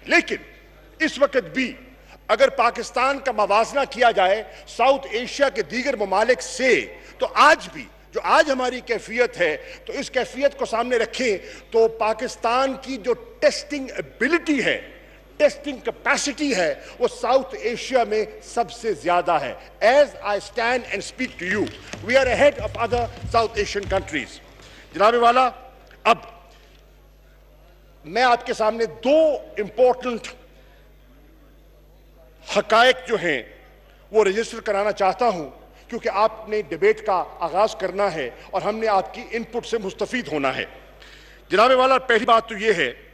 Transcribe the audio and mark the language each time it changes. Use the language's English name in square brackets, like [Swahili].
[Urdu] لیکن اس وقت بھی اگر پاکستان کا موازنہ کیا جائے ساؤتھ ایشیا کے دیگر ممالک سے, تو آج بھی جو آج ہماری کیفیت ہے, تو اس کیفیت کو سامنے رکھیں تو پاکستان کی جو ٹیسٹنگ ایبلٹی ہے, ٹیسٹنگ کیپیسٹی ہے, وہ ساؤتھ ایشیا میں سب سے زیادہ ہے. [English] As I stand and speak to you, we are ahead of other South Asian countries. [Urdu] جناب والا, اب میں آپ کے سامنے 2 امپورٹنٹ حقائق جو ہیں وہ رجسٹر کرانا چاہتا ہوں, کیونکہ آپ نے ڈیبیٹ کا آغاز کرنا ہے اور ہم نے آپ کی ان پٹ سے مستفید ہونا ہے۔ جناب والا، پہلی بات تو یہ ہے،